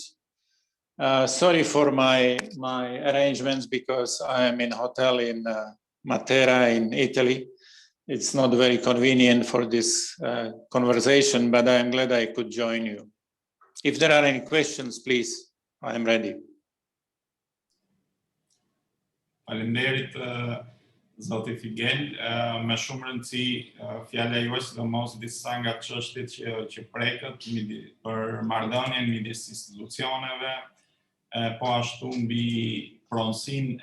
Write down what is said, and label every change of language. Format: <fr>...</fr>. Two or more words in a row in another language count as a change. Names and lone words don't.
<en>Sorry for my arrangements, because I am in hotel in Matera in Italy. It's not very convenient for this conversation, but I'm glad I could join you. If there are any questions, please, I am ready.</en> <sq>Faleminderit, zoti Figel. Me shumë rëndësi fjala juaj, sidomos disa nga çështjet që preket për marrëdhënien midis institucioneve, po ashtu mbi pronësinë</sq>